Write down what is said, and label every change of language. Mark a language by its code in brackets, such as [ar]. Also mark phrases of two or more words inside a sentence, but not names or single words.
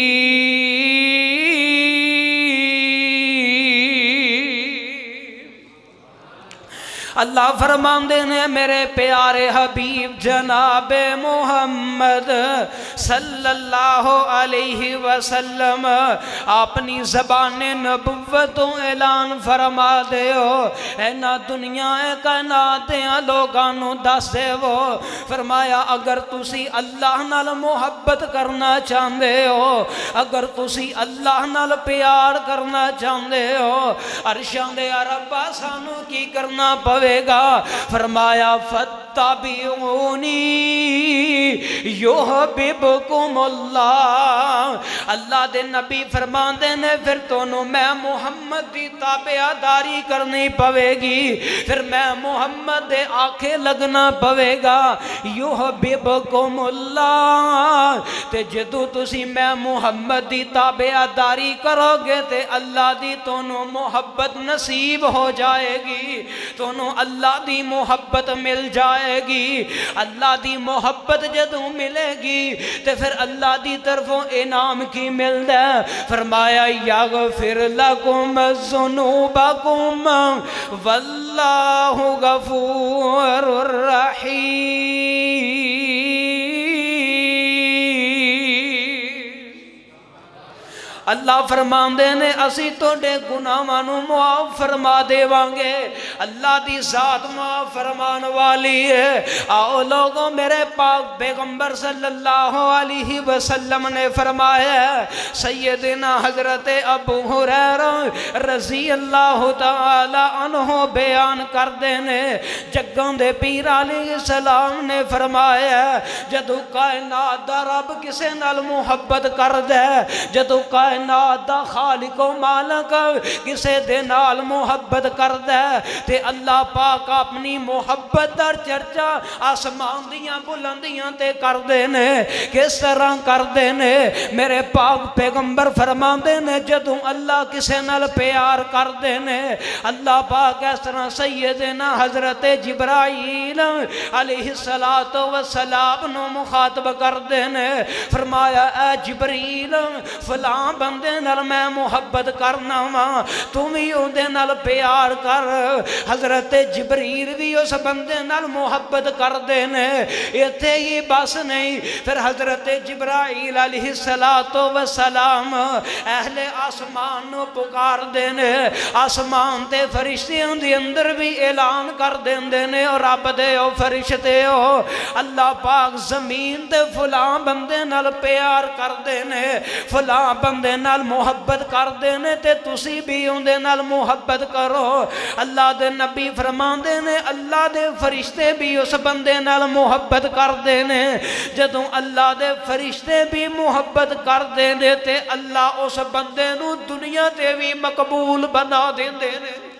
[pa] اللہ فرماندے نے میرے پیارے حبیب جناب محمد [ar] صلی اللہ علیہ وسلم [pa] اپنی زبان نبوت اعلان فرما دے ہو اے نا دنیا اے کائنات لوگاں نو دس دے وہ فرمایا اگر تسی اللہ نال محبت کرنا چاہندے ہو اگر تسی اللہ نال پیار کرنا چاہندے ہو عرشاں دے ربا سانو کی کرنا پوے گا فرمایا فتبعونی [ar] یحببکم اللہ [pa] اللہ دے نبی فرماندے نے پھر تونوں میں محمد دی تابعداری کرنی پوے گی پھر میں محمد دے آکھے لگنا پوے گا [ar] یحببکم اللہ [pa] تے جدو تسی میں محمد دی تابعداری کرو گے تے اللہ دی تونوں محبت نصیب ہو جائے گی تونوں اللہ دی محبت مل جائے گی اللہ دی محبت جدوں ملے گی تے پھر اللہ دی طرفوں انعام کی مل دے فرمایا [ar] یغفر لکم ذنوبکم واللہ غفور [pa] رحیم اللہ فرماندے نے اسی توڑے گناہاں نو معاف فرما دے وانگے اللہ دی ذات معاف فرمان والی ہے آؤ لوگوں میرے پاک پیغمبر [ar] صلی اللہ علیہ وسلم [pa] نے فرمایا سیدنا حضرت ابو ہریرہ [ar] رضی اللہ تعالی عنہ [pa] بیان کر دینے جگاں دے پیر [ar] علیہ السلام [pa] نے فرمایا جدو کائنات دا رب کسے نال محبت کر دے جدو کائنات دا خالق و مالک کسے دے نال محبت کر دے تے اللہ پاک اپنی محبت در چرچا آسمان دیاں بلندیاں تے کر دینے کس طرح کر دینے میرے پاک پیغمبر فرما دینے جدوں اللہ کسے نال پیار کر دینے اللہ پاک اس طرح سیدنا حضرت جبرائیل [ar] علیہ السلام [pa] نو مخاطب کر دینے فرمایا اے جبریل فلاں بندے نال میں محبت کرنا وا تم ہی اودے نال پیار کر حضرت جبریل بھی اس بندے نال محبت کر دینے ایتھے ہی بس نہیں پھر حضرت جبرائیل [ar] علیہ السلام [pa] اہل آسمان نو پکار دینے آسمان تے فرشتیاں دی اندر بھی اعلان کر دیندے نے اور رب دے او فرشتے ہو اللہ پاک زمین تے فلاں بندے نال پیار کر دینے فلاں بندے نال محبت کر دینے تے تسی بھی اندے نال محبت کرو اللہ دے نبی فرماندے نے اللہ دے فرشتے بھی اس بندے نال محبت کر دینے جدوں اللہ دے فرشتے بھی محبت کر دینے تے اللہ اس بندے نو دنیا تے بھی مقبول بنا دیندے نے